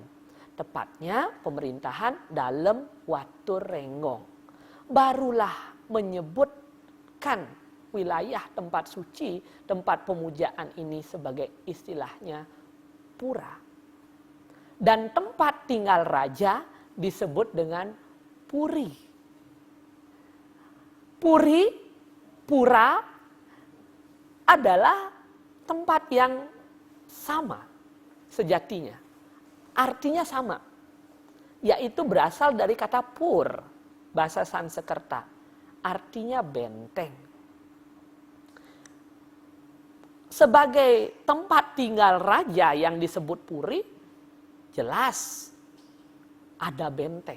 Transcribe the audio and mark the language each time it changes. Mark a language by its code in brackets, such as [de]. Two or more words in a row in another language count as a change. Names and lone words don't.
[id] Tepatnya pemerintahan Dalem Watur Renggong. Barulah menyebutkan wilayah tempat suci, tempat pemujaan ini sebagai istilahnya pura. Dan tempat tinggal raja disebut dengan puri. Puri, pura adalah tempat yang sama sejatinya. Artinya sama. Yaitu berasal dari kata pur, bahasa Sanskerta. Artinya benteng. Sebagai tempat tinggal raja yang disebut puri, jelas ada benteng.